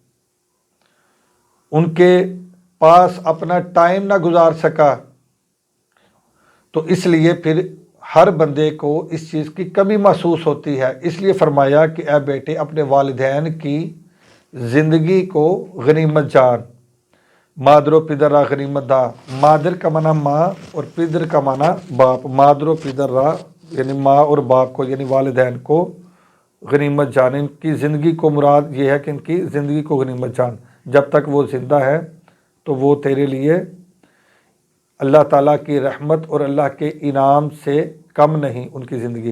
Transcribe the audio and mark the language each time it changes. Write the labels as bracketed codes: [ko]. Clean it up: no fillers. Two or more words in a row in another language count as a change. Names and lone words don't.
[ur] ان کے پاس اپنا ٹائم نہ گزار سکا، تو اس لیے پھر ہر بندے کو اس چیز کی کمی محسوس ہوتی ہے۔ اس لیے فرمایا کہ اے بیٹے اپنے والدین کی زندگی کو غنیمت جان، [fa] مادر و پدر را غنیمت دا، [ur] مادر کا معنی ماں اور پدر کا معنی باپ، [fa] مادر و پدر را [ur] یعنی ماں اور باپ کو یعنی والدین کو غنیمت جان، ان کی زندگی کو، مراد یہ ہے کہ ان کی زندگی کو غنیمت جان، جب تک وہ زندہ ہے تو وہ تیرے لیے اللہ تعالیٰ کی رحمت اور اللہ کے انعام سے کم نہیں ان کی زندگی۔